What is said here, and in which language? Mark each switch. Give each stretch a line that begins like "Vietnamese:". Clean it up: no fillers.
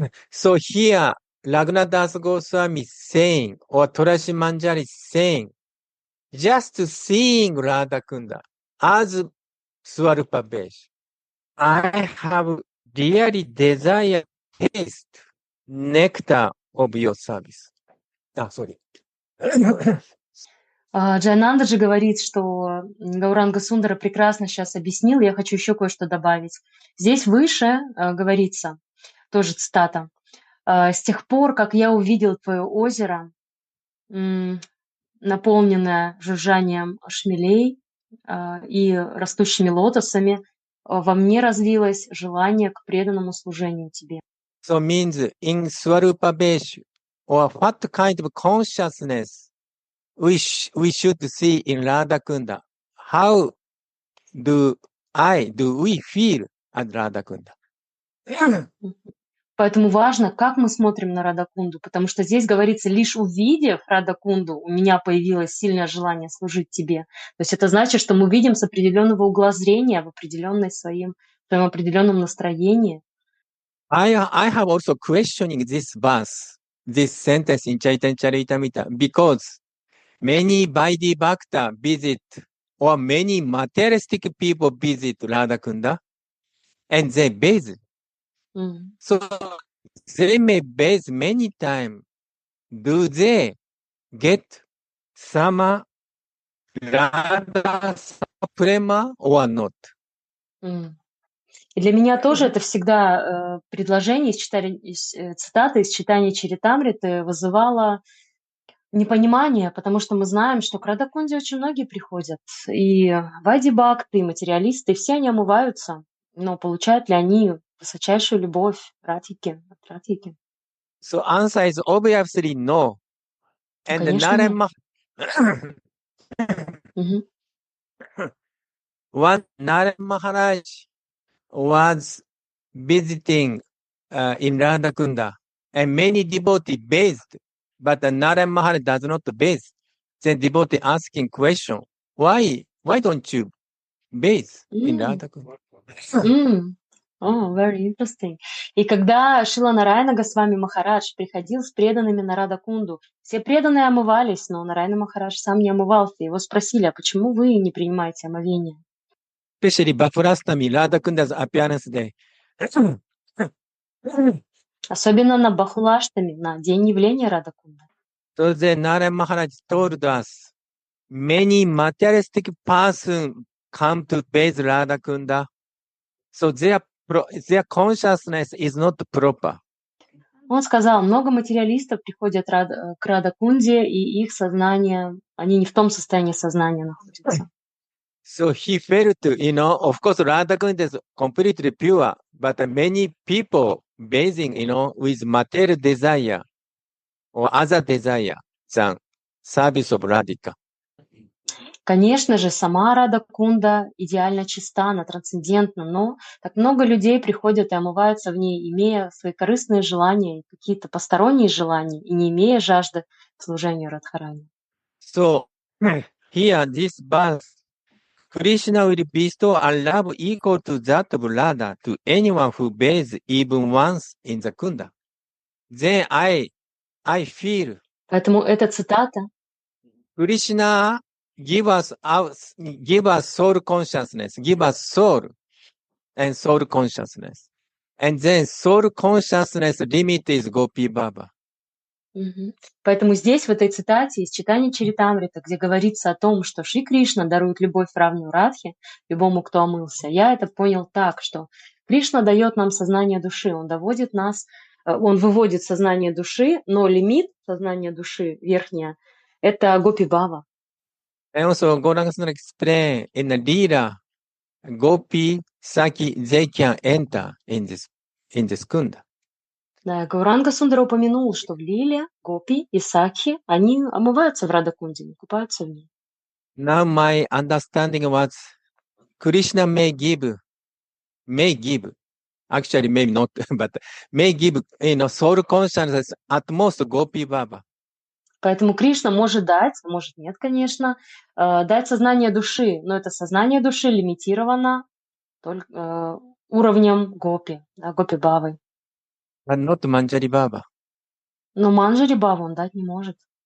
English: So here, Raghunadas Goswami is saying, or Kusumanjali is saying, just seeing Radha Kunda as Swarupa Besh, I have really desire to taste nectar of your service. Sorry.
Russian: Джайнанда же говорит, что Гауранга Сундара прекрасно сейчас объяснил, я хочу еще кое-что добавить. Здесь выше говорится, тоже цитата, «С тех пор, как я увидел твое озеро, наполненное жужжанием шмелей и растущими лотосами, во мне развилось желание к преданному служению тебе».
English: So means in Swarupa Besh, or what kind of consciousness we should see in Radha Kunda? How do we feel at Radha Kunda?
Russian: Поэтому важно, как мы смотрим на Радакунду, потому что здесь говорится, лишь увидев Радакунду, у меня появилось сильное желание служить тебе. То есть это значит, что мы видим с определенного угла зрения, в своем определенном настроении.
English: I have also questioning this verse, this sentence in Chaitanya Charitamrita, because many Vaidhi Bhakta visit, or many materialistic people visit Radha Kunda, and they bathe. So they may bathe many times. Do they get sama Radha Prema or not?
Russian: И для меня тоже это всегда предложение, цитаты из читания Чаритамриты вызывало непонимание, потому что мы знаем, что к Радакунде очень многие приходят. И Вайди Бхакты, и материалисты, и все они омываются. Но получают ли они высочайшую любовь Радхики, от Радхики?
English: So answer is obviously no. And one Narayan Maharaj was visiting in Radha Kunda, and many devotees bathed, but Narayan Maharaj does not bathe. then devotee asking question, why don't you bathe in М, Radha Kunda? м. О, very interesting.
Russian: И когда Шрила Нараяна Госвами Махарадж приходил с преданными на Радакунду, все преданные омывались, но Нараяна Махарадж сам не омывался. Его спросили, а почему вы не принимаете омовение?
English: Especially Bafurastami, Radha Kunda's appearance day.
Russian: Особенно на Бахулаштами, на день явления Радакунда.
English: So then Narayana Maharaj told us, many materialistic person come to bathe Radha Kunda. So their consciousness is not proper.
Russian: Он сказал, много материалистов приходят к Радакунде, и их сознание, они не в том состоянии сознания находятся.
English: So he felt, of course, Radha Kunda is completely pure, but many people bathing, with material desire or other desire than service of Radhika.
Russian: Конечно же, сама Радакунда идеально чиста, она трансцендентна, но так много людей приходят и омываются в ней, имея свои корыстные желания, и какие-то посторонние желания, и не имея жажды к служению Радхарани.
English: So here, this verse, Krishna will bestow a love equal to that of Radha to anyone who bathes even once in the Kunda. Then I feel
Russian: Поэтому эта цитата
English: Krishna give us soul consciousness, give us soul and soul consciousness. And then soul consciousness limit is Gopi Baba. Мгм.
Russian: Поэтому здесь, в этой цитате из читания Чаритамрита, где говорится о том, что Шри Кришна дарует любовь равную Радхе, любому, кто омылся, я это понял так, что Кришна дает нам сознание души, он доводит нас, он выводит сознание души, но лимит сознания души, верхняя, это Гопи Бава.
English: And also Gauranga explain in the Lila, Gopi, Saki, they can enter in this Kunda.
Russian: Да, Гауранга Сундара упомянул, что в Лиле, Гопи и Сакхи, они омываются в Радакунде, купаются в ней.
English: Now my understanding was Krishna may give, actually maybe not, but may give, soul consciousness at most Gopi Baba.
Russian: Поэтому Кришна может дать, может нет, конечно, дать сознание души, но это сознание души лимитировано только уровнем Гопи, да, Гопи Бавы.
English: But not Manjari Baba.
Russian: Но Манджари Баву он дать не может.